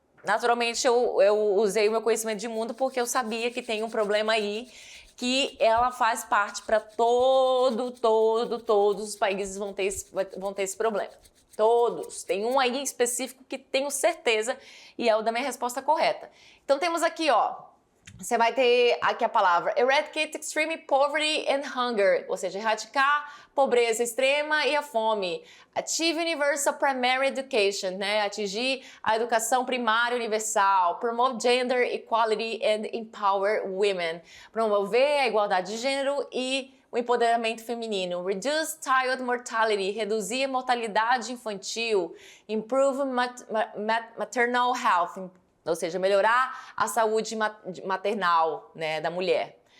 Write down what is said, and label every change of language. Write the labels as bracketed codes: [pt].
[pt] Naturalmente, eu usei o meu conhecimento de mundo porque eu sabia que tem um problema aí que ela faz parte para todos os países vão ter esse problema. Todos. Tem um aí específico que tenho certeza e é o da minha resposta correta. Então temos aqui, ó, você vai ter aqui a palavra [en] eradicate extreme poverty and hunger, [pt] ou seja, erradicar pobreza extrema e a fome. [en] Achieve universal primary education, né? [pt] Atingir a educação primária universal. [en] Promote gender equality and empower women. [pt] Promover a igualdade de gênero e o empoderamento feminino. [en] Reduce child mortality, [pt] reduzir a mortalidade infantil. [en] Improve maternal health, [pt] ou seja, melhorar a saúde maternal, né, da mulher.